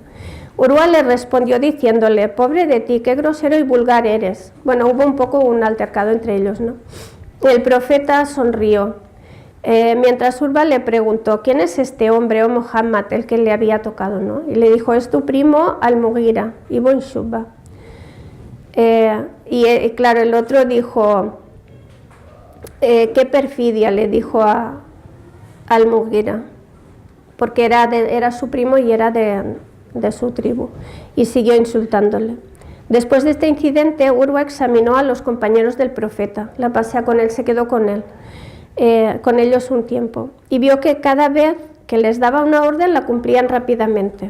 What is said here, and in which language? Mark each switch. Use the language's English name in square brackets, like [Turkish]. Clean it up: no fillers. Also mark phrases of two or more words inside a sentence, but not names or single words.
[Spanish] Urwa le respondió diciéndole: pobre de ti, qué grosero y vulgar eres. Bueno, hubo un poco un altercado entre ellos, ¿no? El profeta sonrió. Mientras Urwa le preguntó: ¿quién es este hombre, oh Muhammad, el que le había tocado, ¿no? Y le dijo: es tu primo al-Mughira ibn Shu'ba. Claro, el otro dijo: qué perfidia, le dijo al-Mughira, porque era su primo y era de su tribu, y siguió insultándole. Después de este incidente, Urwa examinó a los compañeros del profeta, la pasea con él, se quedó con ellos un tiempo, y vio que cada vez que les daba una orden la cumplían rápidamente.